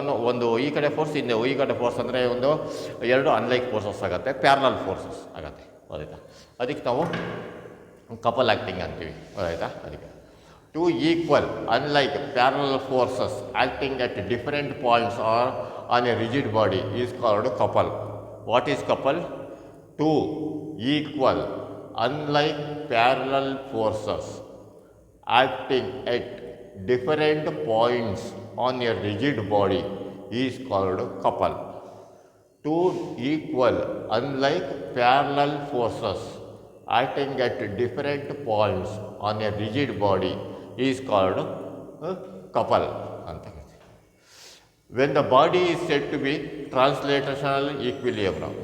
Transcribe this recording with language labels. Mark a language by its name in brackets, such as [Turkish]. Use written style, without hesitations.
[Kannada] ಒಂದು ಈ ಕಡೆ ಫೋರ್ಸ್, ಈ ಕಡೆ ಫೋರ್ಸ್ ಅಂದರೆ ಎರಡು ಅನ್ಲೈಕ್ ಫೋರ್ಸಸ್ ಆಗುತ್ತೆ, ಪ್ಯಾರಲಲ್ ಫೋರ್ಸಸ್ ಆಗುತ್ತೆ, ಗೊತ್ತಾಯ್ತಾ. ಅದಕ್ಕೆ ನಾವು ಕಪಲ್ ಆ್ಯಕ್ಟಿಂಗ್ ಅಂತೀವಿ, ಗೊತ್ತಾಯ್ತಾ. [English] ಅದಕ್ಕೆ two equal unlike parallel forces acting at different points are on a rigid body is called couple. What is couple? Two equal unlike parallel forces acting at different points on a rigid body is called couple. two equal unlike parallel forces acting at different points on a rigid body is called couple ಅಂತ. When the body is set to be translational equilibrium.